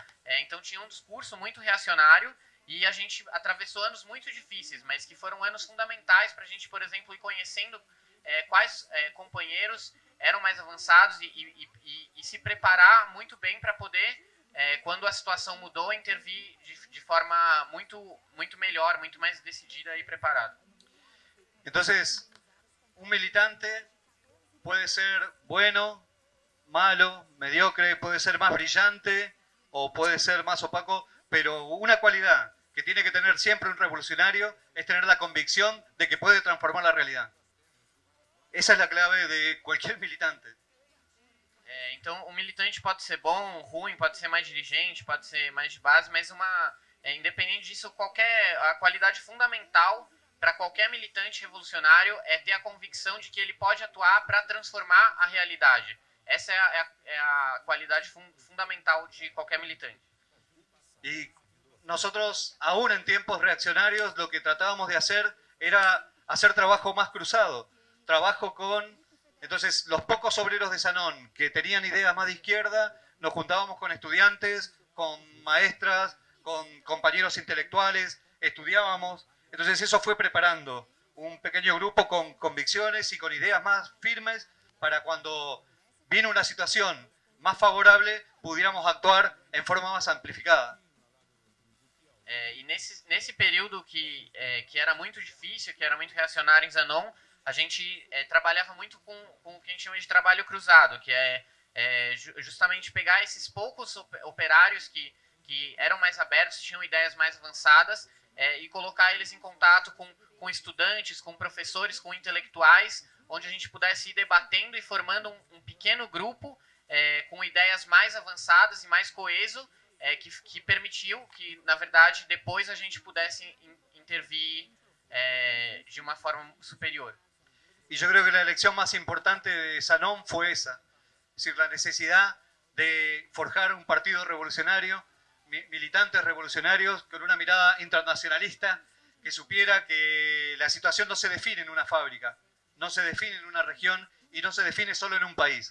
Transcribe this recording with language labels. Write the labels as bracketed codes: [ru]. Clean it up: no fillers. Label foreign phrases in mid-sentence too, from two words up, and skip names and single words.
[pt] Então tinha um discurso muito reacionário e a gente atravessou anos muito difíceis, mas que foram anos fundamentais para a gente, por exemplo, ir conhecendo quais companheiros eram mais avançados e se preparar muito bem para poder, quando a situação mudou, intervir de forma muito melhor, muito mais decidida e preparada. [es] Entonces, un militante puede ser bueno, malo, mediocre, puede ser más brillante o puede ser más opaco, pero una cualidad que tiene que tener siempre un revolucionario es tener la convicción de que puede transformar la realidad. Esa es la clave de cualquier militante. [pt] Então, o militante pode ser bom, ruim, pode ser mais dirigente, pode ser mais de base, mas independente disso, a qualidade fundamental para qualquer militante revolucionário é ter a convicção de que ele pode atuar para transformar a realidade. Essa é a qualidade fundamental de qualquer militante. [es] Y nosotros, aún en tiempos reaccionarios, lo que tratábamos de hacer era hacer trabajo más cruzado. Trabajo entonces, los pocos obreros de Zanon que tenían ideas más de izquierda, nos juntábamos con estudiantes, con maestras, con compañeros intelectuales, estudiábamos. Entonces eso fue preparando un pequeño grupo con convicciones y con ideas más firmes para cuando vino una situación más favorable, pudiéramos actuar en forma más amplificada. [pt] E nesse período que era muito difícil, que era muito reacionário em Zanon, a gente trabalhava muito com o que a gente chama de trabalho cruzado, que é justamente pegar esses poucos operários que eram mais abertos, tinham ideias mais avançadas, e colocar eles em contato com estudantes, com professores, com intelectuais, onde a gente pudesse ir debatendo e formando um pequeno grupo com ideias mais avançadas e mais coeso, que permitiu que, na verdade, depois a gente pudesse intervir de uma forma superior. [es] Y yo creo que la lección más importante de Zanon fue esa, es decir, la necesidad de forjar un partido revolucionario, militantes revolucionarios con una mirada internacionalista, que supiera que la situación no se define en una fábrica, no se define en una región y no se define solo en un país.